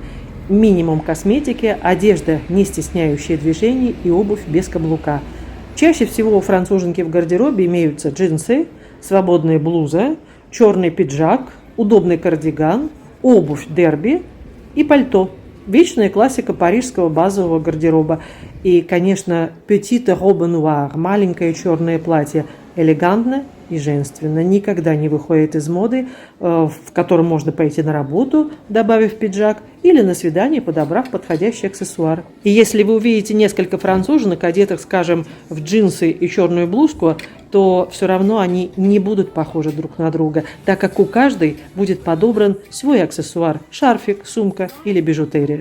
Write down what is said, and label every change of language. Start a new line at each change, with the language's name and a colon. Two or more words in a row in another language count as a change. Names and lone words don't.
Russian: Минимум косметики, одежда, не стесняющая движений, и обувь без каблука. Чаще всего у француженки в гардеробе имеются джинсы, свободная блуза, черный пиджак, удобный кардиган, обувь дерби и пальто. Вечная классика парижского базового гардероба. И, конечно,
French: petite robe noire,
Russian: маленькое черное платье, элегантно и женственно, никогда не выходит из моды, в котором можно пойти на работу, добавив пиджак, или на свидание, подобрав подходящий аксессуар. И если вы увидите несколько француженок, одетых, скажем, в джинсы и черную блузку, то все равно они не будут похожи друг на друга, так как у каждой будет подобран свой аксессуар – шарфик, сумка или бижутерия.